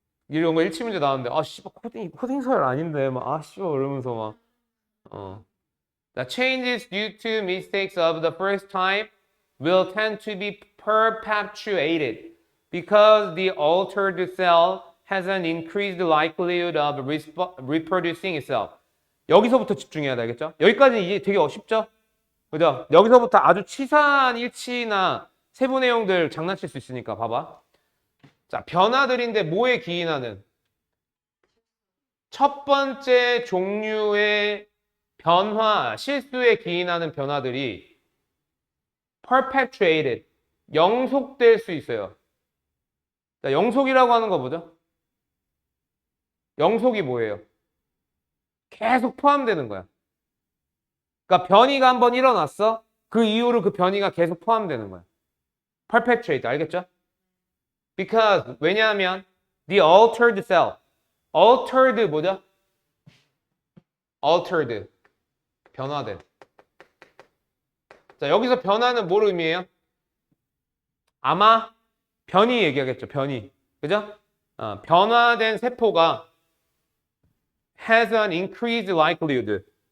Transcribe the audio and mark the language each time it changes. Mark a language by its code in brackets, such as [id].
[ko] 이런 거 일치 문제 나왔는데, 아, 씨발, 코딩 서열 아닌데, 막, 아, 씨발, 이러면서 막, [en] The changes due to mistakes of the first type will tend to be perpetuated because the altered cell has an increased likelihood of reproducing itself. [ko] 여기서부터 집중해야 되겠죠? 여기까지는 이게 되게 쉽죠? 그죠? 여기서부터 아주 치사한 일치나 세부 내용들 장난칠 수 있으니까 봐봐. 자, 변화들인데 뭐에 기인하는? 첫 번째 종류의 변화, 실수에 기인하는 변화들이 perpetuated, 영속될 수 있어요. 자, 영속이라고 하는 거 뭐죠? 영속이 뭐예요? 계속 포함되는 거야. 그러니까 변이가 한번 일어났어? 그 이후로 그 변이가 계속 포함되는 거야. perpetuate, 알겠죠? [en] Because, 왜냐하면 the altered cell, altered 뭐죠? [ko] altered, 변화된. 자, 여기서 변화는 뭘 의미해요? 아마 변이 얘기하겠죠. 변이. 그죠? 변화된 세포가 [en] has an increased likelihood.